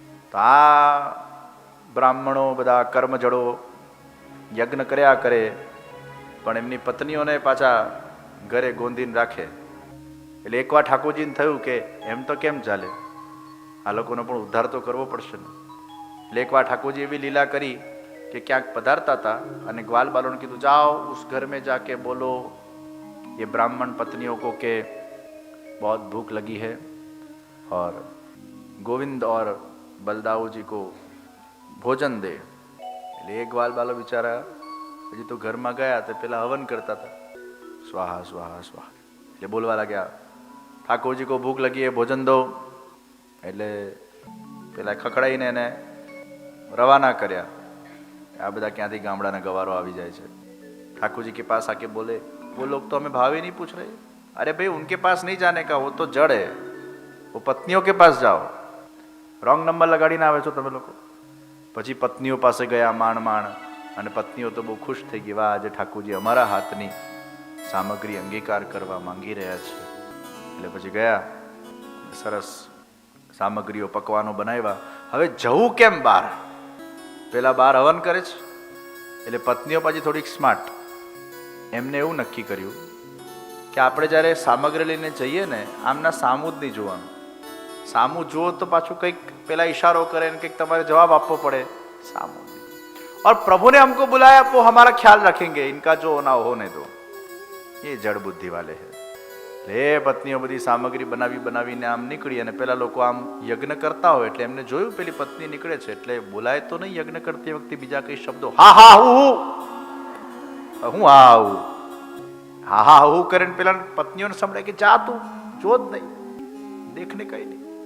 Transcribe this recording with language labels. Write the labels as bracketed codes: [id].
[gu] તો આ બ્રાહ્મણો બધા કર્મજળો યજ્ઞ કર્યા કરે, પણ એમની પત્નીઓને પાછા ઘરે ગોંધીને રાખે. એટલે એકવાર ઠાકોરજીને થયું કે એમ તો કેમ ચાલે, આ લોકોનો પણ ઉદ્ધાર તો કરવો પડશે ને. એટલે એકવાર ઠાકોરજી એવી લીલા કરી કે ક્યાંક પધારતા હતા અને ગ્વાલ બાલોને કીધું, [hi] જાઓ ઉસ ઘર में जाके बोलो ये ब्राह्मण पत्नियों को के बहुत भूख लगी है और गोविंद और बलदाऊ जी को भोजन दे. [gu] એટલે એક ગ્વાલ બાલો બિચારા હજી તો ઘરમાં ગયા તો પેલા હવન કરતા હતા, સ્વાહા સ્વાહા સ્વાહા. એટલે બોલવા લાગ્યા, [hi] ઠાકોરજી કો ભૂખ લગી હે ભોજન દો. [gu] એટલે પેલા ખખડાઈને એને રવાના કર્યા. આ બધા ક્યાંથી ગામડાના ગવારો આવી જાય છે. [hi] ठाकुर जी के पास आके बोले, वो लोग तो हमें भाव ही नहीं पूछ रहे. अरे भाई उनके पास नहीं जाने का, वो तो जड़ है, वो पत्नियों के पास जाओ. [gu] રોંગ નંબર લગાડીને આવે છો તમે લોકો. પછી પત્નીઓ પાસે ગયા માંડ માંડ, અને પત્નીઓ તો બહુ ખુશ થઈ ગઈ, વાહ આજે ઠાકોરજી અમારા હાથની સામગ્રી અંગીકાર કરવા માંગી રહ્યા છે. એટલે પછી ગયા, સરસ સામગ્રીઓ પકવાનો બનાવ્યા. હવે જવું કેમ બહાર? પેલા બહાર હવન કરે છે. એટલે પત્નીઓ પાછી થોડીક સ્માર્ટ, એમને એવું નક્કી કર્યું કે આપણે જ્યારે સામગ્રી લઈને જઈએ ને, આમના સામું જ નહીં જોવાનું. સામું જુઓ તો પાછું કંઈક પેલા ઈશારો કરે ને કંઈક તમારે જવાબ આપવો પડે. [hi] સામું और प्रभु ने हमको बुलाया वो हमारा ख्याल रखेंगे, इनका जो होना होने दो. ये जड़ बुद्धि वाले है. [gu] એ પત્નીઓ બધી સામગ્રી બનાવીને આમ નીકળી, અને પેલા લોકો આમ યજ્ઞ કરતા હોય એટલે એમને જોયું પેલી પત્ની નીકળે છે, એટલે બોલાય તો નહીં યજ્ઞ કરતી વખતે બીજા કઈ શબ્દો, હા હા હું હા હું કરીને પેલા પત્નીઓને સંભળાય કે જા તું જો જ નહીં, દેખને કઈ નહીં.